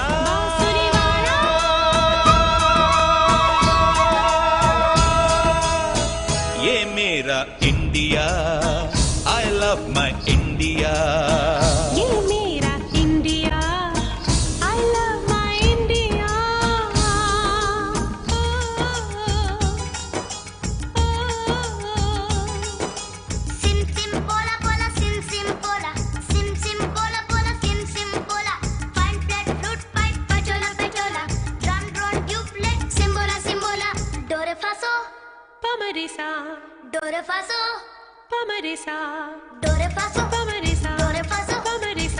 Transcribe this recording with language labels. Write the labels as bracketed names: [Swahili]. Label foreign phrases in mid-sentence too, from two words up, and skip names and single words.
[Hindi] बांसुरी वाला। ये मेरा इंडिया, [English] I love my India। [Hindi] ये मेरा इंडिया, [English] I love my India। Sim sim bola bola sim sim bola, sim sim bola bola sim sim bola। Fine flat flute pipe pachola pachola, drum drone dubplate simbola simbola। Do re fa so, पमरिसा, do re fa so, पमरिसा, do re fa so, पमरिसा, do re fa so, पमरिसा।